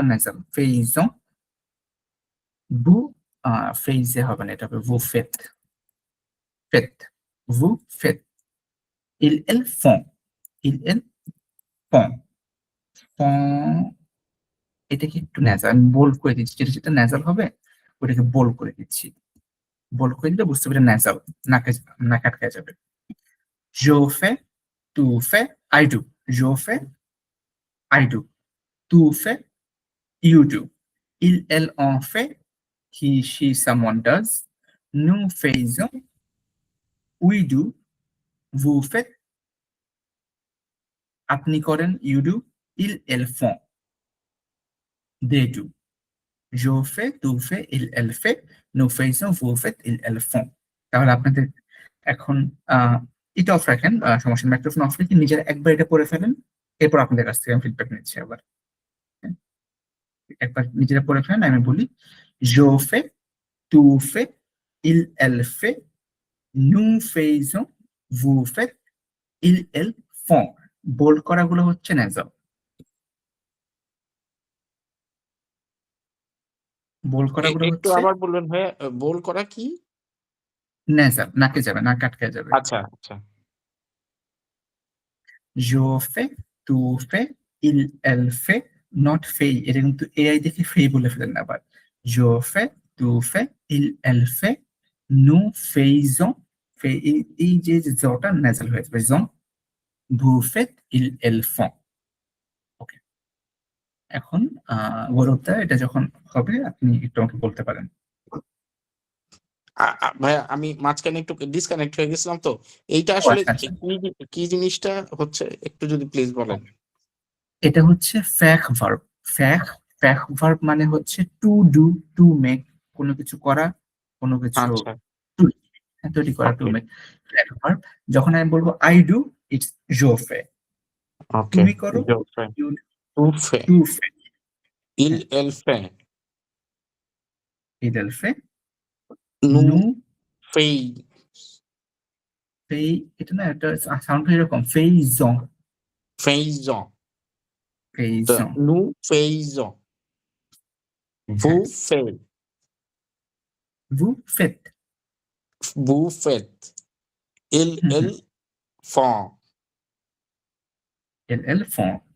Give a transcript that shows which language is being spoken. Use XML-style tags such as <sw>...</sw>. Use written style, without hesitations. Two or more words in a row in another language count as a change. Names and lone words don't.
<bn>নেজাল, ফেইজন,</bn> <fr>vous faisez</fr> <bn>হবে না, এটা হবে</bn> <fr>vous faites, faites, vous faites, il elle font, il elle font, font,</fr> <bn>এটাকে একটু নেজাল, আমি বোল্ড করে দিচ্ছি, যেটা যেটা নেজাল হবে ওটাকে বোল্ড করে দিচ্ছি, বোল্ড করে দিলে বুঝতে পারি নেজাল, নাকে নাক আটকে যাবে।</bn> <fr>je fais, tu fais,</fr> <en>I do,</en> <fr>je fais,</fr> <en>I do,</en> <fr>tu fais,</fr> <en>you do,</en> <fr>il, elle en fait,</fr> <en>he, she, someone does,</en> <fr>nous faisons,</fr> <en>we do,</en> <fr>vous faites,</fr> <bn>আপনি করেন,</bn> <en>you do,</en> <fr>ils, elles font,</fr> <en>they do,</en> <fr>je fais, tu fais, il, elle fait, nous faisons, vous faites, ils, elles font।</fr> <bn>তাহলে আপনাদের এখন এটা অফ রাখেন, সমস্যা, মাইক্রোফোন অফ রেখে নিজের একবার এটা পড়ে ফেলেন, এরপর আপনাদের কাছ থেকে আমি ফিডব্যাক নিচ্ছি আবার, হ্যাঁ? একবার নিজেরা পড়ে ফেলেন, আমি বলি</bn> <fr>je fais, tu fais, il, elle fait, nous faisons, vous faites, ils, elles font।</fr> <bn>বোল্ড করাগুলো হচ্ছে নেজাল, বোল্ড করাগুলো একটু হচ্ছে আবার বলবেন ভাইয়া, বোল করা কি? নেজাল, নাকে যাবে, নাক আটকে যাবে। আচ্ছা আচ্ছা,</bn> <fr>je fais, tu fais, il, elle fait,</fr> <bn>not ফেই, এটা কিন্তু এআই দেখে ফেই বলে ফেলেন না আবার,</bn> <fr>je fais, tu fais, il, elle fait, nous faisons,</fr> <bn>এই যে জটা নেজাল হয়ে যাবে, জন,</bn> <fr>vous faites, ils, elles font।</fr> <bn>ওকে, এখন গৌরবদা এটা যখন হবে আপনি একটু আমাকে বলতে পারেন। ভাইয়া আমি মাঝখানে একটু ডিসকানেক্ট হয়ে গেছিলাম, তো এইটা ও আসলে আচ্ছা আচ্ছা, কি জিনিসটা হচ্ছে একটু যদি প্লিজ বলেন। এটা হচ্ছে ফ্যাক ভার্ব, ফ্যাক, ফ্যাক ভার্ব মানে হচ্ছে</bn> <en>to do, to make,</en> <bn>কোনো কিছু করা, কোনো কিছু আচ্ছা do। তৈরি করা টু</bn> <en>Okay. make verb.</en> <bn>যখন আমি বলবো</bn> <en>I do, it's</en> <fr>je fais।</fr> <en>Okay.</en> <bn>তুমি করো,</bn> <fr>Je fais.</fr> <en>you</en> <fr>Tu fais. tu fais। Elle fait. il elle fait, Nous nous fait. fais,</fr> <bn>এটা না একটা সাউন্ড এরকম,</bn> <fr>faisons Faisons. faisons। Nous faisons. Vous faites. vous faites, Vous faites. Elles font. elles font,</fr>